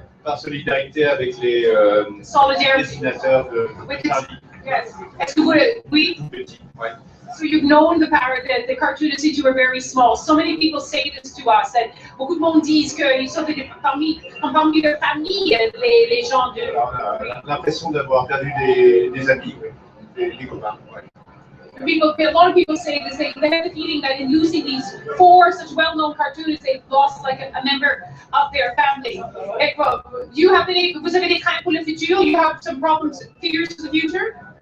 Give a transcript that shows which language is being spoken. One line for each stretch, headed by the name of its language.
French: Par solidarité avec les dessinateurs de Charlie. Yes. Est-ce que vous, oui? Petit, ouais.
English: So you've known the cartoonist since you were very small. So many people say this to us, that
French: beaucoup de monde disent qu'ils sont parmi leur famille, les gens de... Alors, on a l'impression d'avoir perdu des amis, des copains. Ouais.
English: A lot of people say this, they have the feeling that in losing these four such well-known cartoonists, they've lost like a member of their family. Do you have
French: vous avez des craintes pour le futur?
English: You have some problems, fears for the future?